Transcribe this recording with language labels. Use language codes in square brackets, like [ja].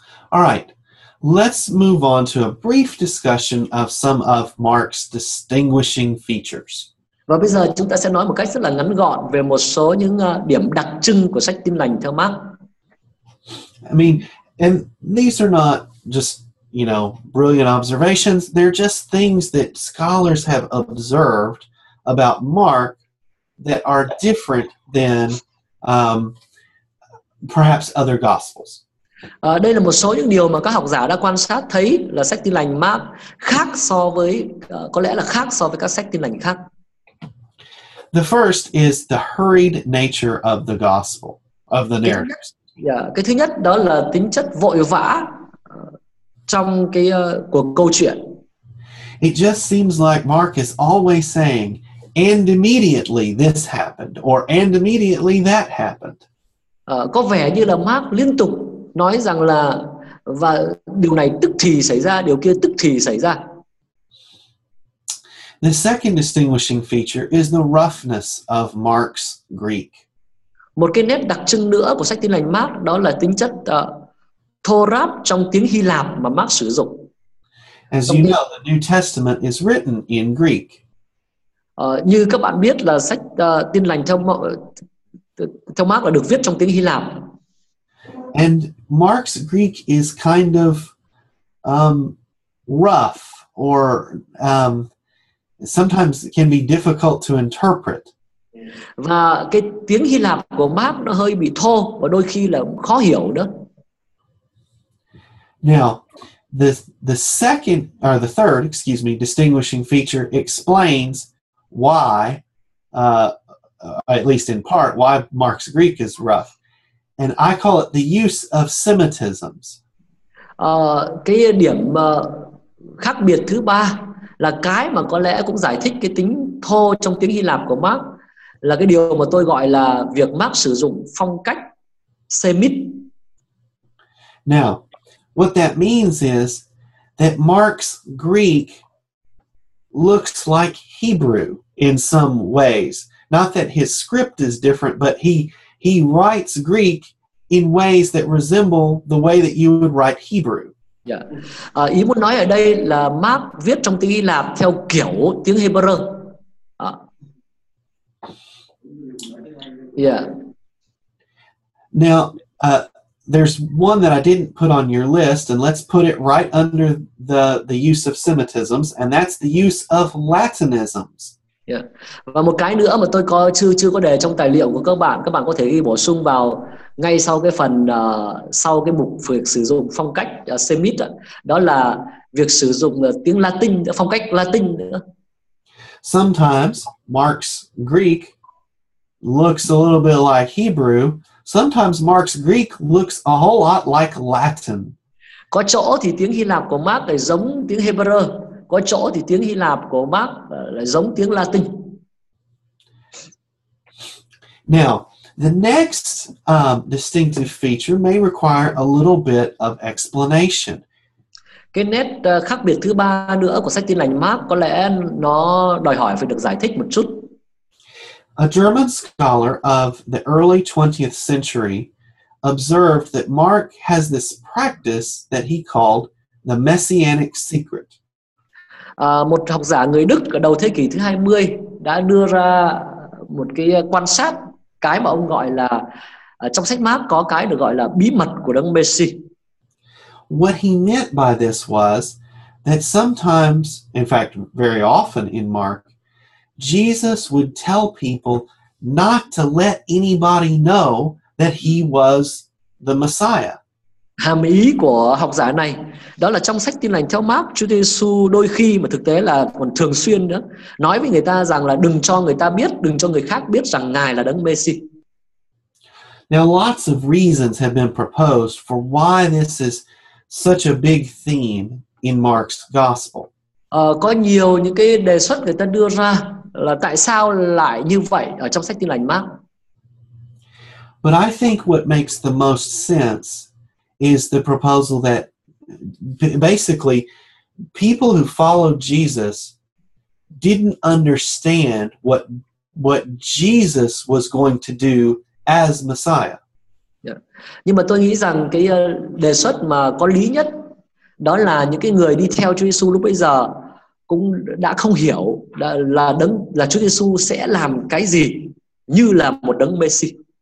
[en] All right, let's move on to a brief discussion of some of Mark's distinguishing features. [vi] Và bây giờ chúng ta sẽ nói một cách rất là ngắn gọn về một số những điểm đặc trưng của sách Tin lành theo Mark. [en] I mean, and these are not just, brilliant observations. They're just things that scholars have observed about Mark that are different than perhaps other Gospels. [vi] Đây là một số những điều mà các học giả đã quan sát thấy là sách Tin lành Mark khác so với có lẽ là khác so với các sách Tin lành khác. [en] The first is the hurried nature of the gospel, of the narratives. [vi] Cái thứ nhất đó là tính chất vội vã trong cái của câu chuyện. [en] It just seems like Mark is always saying, and immediately this happened, or and immediately that happened. [vi] Có vẻ như là Mark liên tục nói rằng là và điều này tức thì xảy ra, điều kia tức thì xảy ra. [en] The second distinguishing feature is the roughness of Mark's Greek. [vi] Một cái nét đặc trưng nữa của sách Tin lành Mark đó là tính chất thô ráp trong tiếng Hy Lạp mà Mark sử dụng. [en] As you know, the New Testament is written in Greek. [vi] Như các bạn biết là sách Tin lành theo Mark là được viết trong tiếng Hy Lạp. [en] And Mark's Greek is kind of rough, or sometimes it can be difficult to interpret. [vi] Và cái tiếng Hy Lạp của Mark nó hơi bị thô và đôi khi là khó hiểu nữa. [en] Now, the third, distinguishing feature explains why, at least in part, why Mark's Greek is rough. And I call it the use of Semitisms. [vi] Cái điểm khác biệt thứ ba là cái mà có lẽ cũng giải thích cái tính thô trong tiếng Hy Lạp của Mark, là cái điều mà tôi gọi là việc Mark sử dụng phong cách Semit. [en] Now, what that means is that Mark's Greek looks like Hebrew in some ways. Not that his script is different, but he writes Greek in ways that resemble the way that you would write Hebrew. [vi] Ý muốn nói ở đây là Mark viết trong tiếng Hy Lạp theo kiểu tiếng Hebrew. [en] Now, there's one that I didn't put on your list, and let's put it right under the use of Semitisms, and that's the use of Latinisms. [vi] Và một cái nữa mà tôi chưa có đề trong tài liệu của các bạn có thể ghi bổ sung vào ngay sau cái phần sau cái mục việc sử dụng phong cách Semit, đó là việc sử dụng tiếng Latin, phong cách Latin nữa. [en] Sometimes Mark's Greek looks a little bit like Hebrew. Sometimes Mark's Greek looks a whole lot like Latin. [vi] Có chỗ thì tiếng Hy Lạp của Mark lại giống tiếng Hebrew, có chỗ thì tiếng Hy Lạp của Mark lại giống tiếng Latin. [en] Now, the next distinctive feature may require a little bit of explanation. [vi] Cái nét khác biệt thứ ba nữa của sách Tin lành Mark có lẽ nó đòi hỏi phải được giải thích một chút. [en] A German scholar of the early 20th century observed that Mark has this practice that he called the messianic secret. [vi] Một học giả người Đức ở đầu thế kỷ thứ 20 đã đưa ra một cái quan sát, cái mà ông gọi là trong sách Mark có cái được gọi là bí mật của Đấng Messi. [en] What he meant by this was that sometimes, in fact, very often in Mark, Jesus would tell people not to let anybody know that he was the Messiah. [vi] Hàm ý của học giả này đó là trong sách Tin lành theo Mark, Chúa Giêsu đôi khi mà thực tế là còn thường xuyên nữa nói với người ta rằng là đừng cho người ta biết, đừng cho người khác biết rằng Ngài là Đấng Messi. [en] Now, lots of reasons have been proposed for why this is such a big theme in Mark's Gospel. [vi] Có nhiều những cái đề xuất người ta đưa ra là tại sao lại như vậy ở trong sách Tin lành Mark. [en] But I think what makes the most sense is the proposal that basically people who followed Jesus didn't understand what what Jesus was going to do as Messiah. Yeah. [vi] Nhưng mà tôi nghĩ rằng cái đề xuất mà có lý nhất đó là những cái người đi theo Chúa Giêsu lúc bấy giờ cũng đã không hiểu là Chúa Giêsu sẽ làm cái gì như là một đấng Messi.